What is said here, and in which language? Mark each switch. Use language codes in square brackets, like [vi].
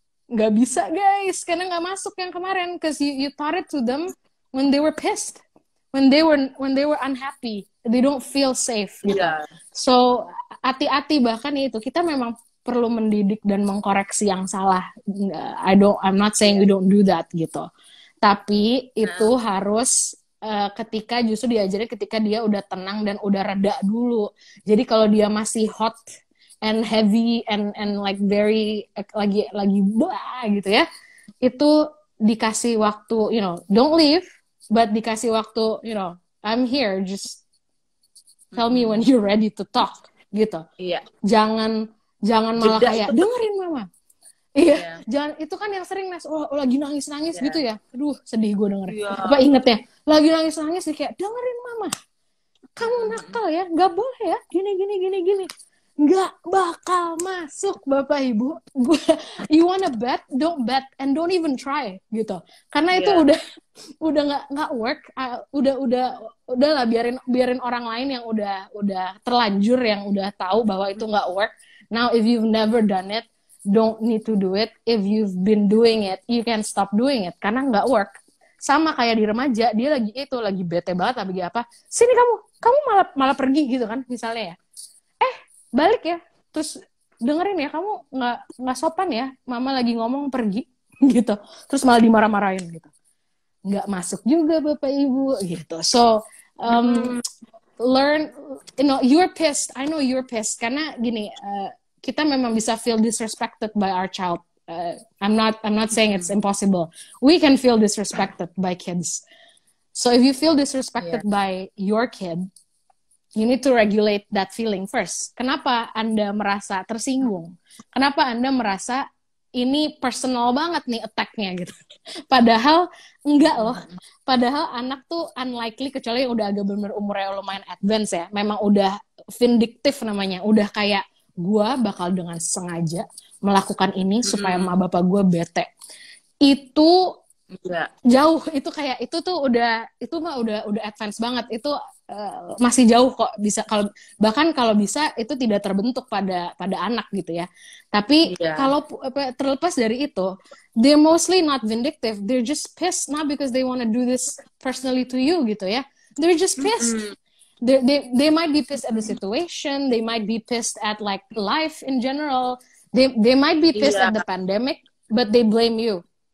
[id] nggak bisa guys, karena nggak masuk yang kemarin, [en] cause you taught it to them when they were pissed, when they were unhappy, they don't feel safe gitu. [id] Iya. So hati-hati, bahkan itu kita memang perlu mendidik dan mengkoreksi yang salah. [en] I'm not saying we don't do that [id] gitu, tapi itu harus ketika justru diajarin ketika dia udah tenang dan udah reda dulu. Jadi kalau dia masih [en] hot and heavy and like very [id] lagi bah gitu ya, itu dikasih waktu, [en] you know, don't leave, [id] but dikasih waktu, you know, [en] I'm here, just tell me when you're ready to talk [id] gitu. Iya. Jangan malah Jeda kayak itu dengerin mama. Iya, jangan, itu kan yang sering Nes, lagi nangis gitu ya. Aduh, sedih gue dengerin. Apa inget ya? Lagi nangis kayak dengerin mama. Kamu nakal ya, nggak boleh ya. Gini. Nggak bakal masuk Bapak Ibu. [en] You wanna bet, don't bet and don't even try gitu. [id] Karena itu udah nggak work. Udahlah biarin orang lain yang udah terlanjur, yang udah tahu bahwa itu nggak work. [en] Now if you've never done it, don't need to do it. If you've been doing it, you can stop doing it [id] karena nggak work. Sama kayak di remaja, dia lagi bete banget, lagi apa? Sini kamu malah pergi gitu kan, misalnya ya. Balik ya, terus dengerin ya, kamu nggak sopan ya, mama lagi ngomong pergi gitu. Terus malah dimarah-marahin gitu. Nggak masuk juga Bapak Ibu gitu. [en] So learn, you know, you're pissed. I know you're pissed [id] karena gini. Kita memang bisa [en] feel disrespected by our child. I'm not saying it's impossible. We can feel disrespected by kids. So if you feel disrespected by your kid, you need to regulate that feeling first. [id] Kenapa Anda merasa tersinggung? Kenapa Anda merasa ini personal banget nih attack-nya gitu? Padahal enggak loh. Padahal anak tuh unlikely, kecuali yang udah agak bener umurnya lumayan advance ya. Memang udah vindictive namanya. Udah kayak, gue bakal dengan sengaja melakukan ini supaya emak bapak gue bete. Itu jauh, itu kayak itu tuh udah advance banget. Itu masih jauh kok, bisa bahkan kalau bisa itu tidak terbentuk pada anak gitu ya. Tapi kalau terlepas dari itu, [en] they're mostly not vindictive, they're just pissed, not because they want to do this personally to you gitu ya. They're just pissed. They might be pissed at the situation. They might be pissed at like life in general. They might be pissed at the pandemic, but they blame you.